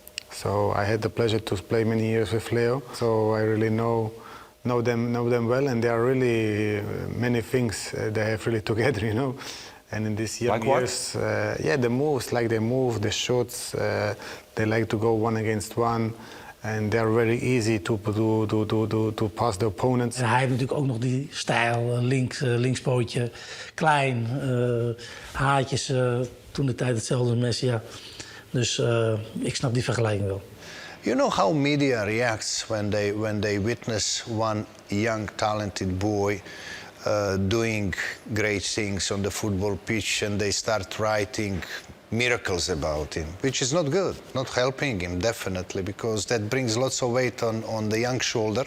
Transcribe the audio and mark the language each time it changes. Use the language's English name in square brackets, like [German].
[English] So I had the pleasure to play many years with Leo, so I really know them well, and there are really many things they have really together, you know. And in these young years, yeah, the moves, like they move, the shots, they like to go one against one, and they are very easy to pass the opponents. [Dutch] En hij heeft natuurlijk ook nog die stijl, linkspootje, klein, haartjes, toen de tijd hetzelfde als Messi, ja. Dus ik snap die vergelijking wel. [English] You know how media reacts when they witness one young talented boy doing great things on the football pitch, and they start writing miracles about him, which is not good, not helping him definitely, because that brings lots of weight on the young shoulder.